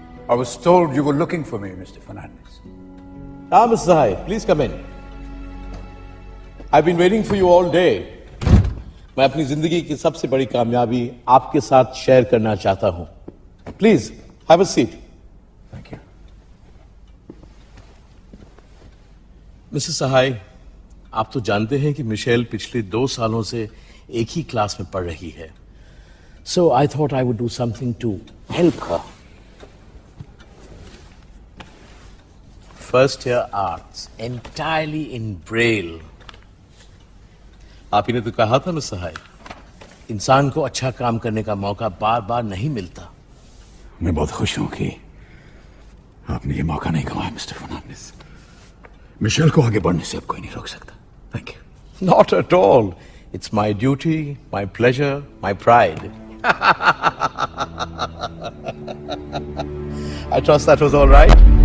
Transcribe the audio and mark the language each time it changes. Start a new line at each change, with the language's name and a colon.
English: I was told you were looking for me, Mr. Fernandez. Ah, Mr. Sahai, please come in. I've been waiting for you all day.
Hindi: मैं अपनी जिंदगी की सबसे बड़ी कामयाबी आपके साथ शेयर करना चाहता हूं.
English: Please, have a seat. Thank you.
Hindi: Mrs सहाय, आप तो जानते हैं कि मिशेल पिछले 2 सालों से एक ही क्लास में पढ़ रही है.
English: So I thought I would do something to help her. First year arts, entirely in Braille.
Hindi: आप ही ने तो कहा था मिस सहाय, इंसान को अच्छा काम करने का मौका बार बार नहीं मिलता. मैं बहुत खुश हूं कि आपने ये मौका नहीं गंवाया, मिस्टर फर्नांडिस. मिशेल को आगे बढ़ने से अब कोई नहीं रोक सकता.
English: Thank you. Not at all. It's my duty, my pleasure, my pride. I trust that was all right.